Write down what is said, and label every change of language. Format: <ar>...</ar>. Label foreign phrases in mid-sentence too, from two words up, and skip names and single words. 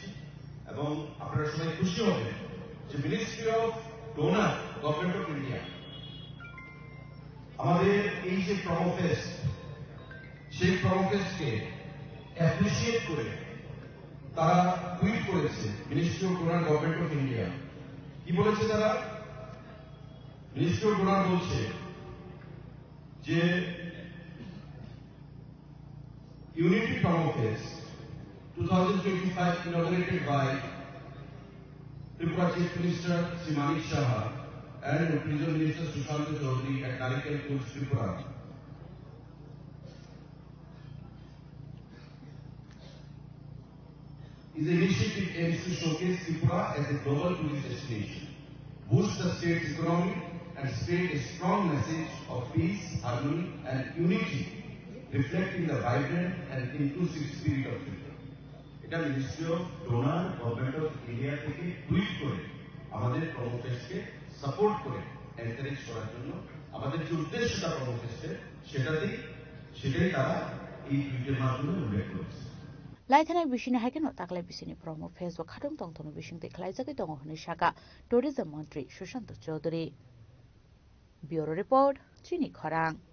<bn>এবং আপনারা সবাই খুশি হবেন যে মিনিস্ট্রি অফ ডোনার গভর্নমেন্ট অফ ইন্ডিয়া আমাদের এই যে প্রমোফেস্ট, সেই প্রমোফেস্টকে অ্যাপ্রিসিয়েট করে তারা টুইট করেছে। মিনিস্ট্রি অফ ডোনার গভর্নমেন্ট অফ ইন্ডিয়া কি বলেছে? তারা মিনিস্ট্রি অফ ডোনার বলছে যে</bn> <en>Unity Promofest 2025 inaugurated by Tripura Chief Minister Sri Manik Saha and Tourism Minister Sushant Chaudhary at Narikel Tours Tripura is an initiative aims to showcase Tripura as a global tourist destination, boost the state's economy and spread a strong message of peace, harmony and unity, reflecting the vibrant and inclusive spirit of Tripura.</en> <bn>এটা মিনিস্ট্রি অফ ডোনার গভর্নমেন্ট অফ ইন্ডিয়া থেকে টুইট করে আমাদের প্রমোফেস্টকে সাপোর্ট করে এনকারেজ করার জন্য আমাদের যে উদ্দেশ্যটা প্রমোফেস্টের সেটাই তারা এই টুইটের মাধ্যমে উল্লেখ করেছে।</bn> <trp>লাইথানাय बिसिनि हायकेनो ताकलाय बिसिनि प्रमो फेसबुक खादुम तंथनो बिसिंते खलायजागै दङ होननि साका टुरिजम मन्त्री सुशांत चौधरी।</trp> <en>Bureau report</en> <trp>चिनी खरां।</trp>